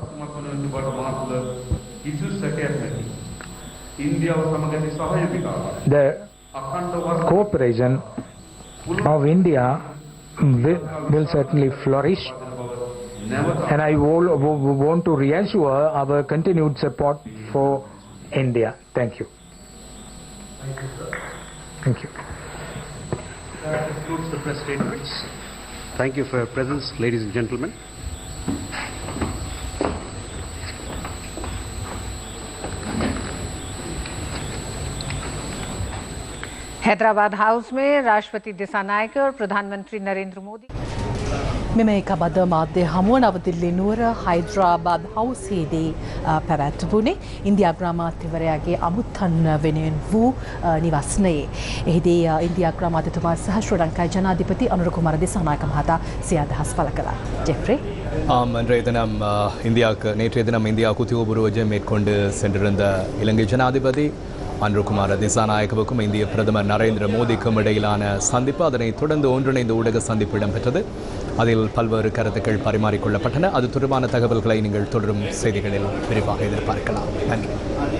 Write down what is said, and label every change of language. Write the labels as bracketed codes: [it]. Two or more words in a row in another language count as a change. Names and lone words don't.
[en] The cooperation of India will certainly flourish, and I want to reassure our continued support for India. Thank you. Thank you. That concludes the press statements. Thank you for your presence, ladies and gentlemen. [hi] हैदराबाद हाउस में राष्ट्रपति दिसानायके और प्रधानमंत्री नरेंद्र मोदी [si] මෙමේකබද මාධ්‍ය හමුව නවදිල්ලි නුවර හයිද්‍රාබාද් හවුසේදී පැවැත්වුණේ ඉන්දියා ග්‍රාමාත්‍යවරයාගේ අමුත්තන් වෙනුවෙන් වූ නිවස්නයේ. එහිදී ඉන්දියා ග්‍රාමාත්‍යතුමා සහ ශ්‍රී ලංකා ජනාධිපති අනුර කුමාර දිසානායක මහතා සිය අදහස් පළ කළා. [ta] ஜெஃப்ரி நேற்றைய தினம் இந்தியாவுக்கு உத்தியோகபூர்வ விஜயம் மேற்கொண்டு சென்றிருந்த இலங்கை ஜனாதிபதி அனுரகுமார திசாநாயக்கவுக்கும் இந்திய பிரதமர் நரேந்திர மோடிக்கும் இடையிலான சந்திப்பு, அதனைத் தொடர்ந்து ஒன்றிணைந்த ஊடக சந்திப்பு இடம்பெற்றது. அதில் பல்வேறு கருத்துக்கள் பரிமாறிக்கொள்ளப்பட்டன. அது தொடர்பான தகவல்களை நீங்கள் தொடரும் செய்திகளில் விரிவாக எதிர்பார்க்கலாம்.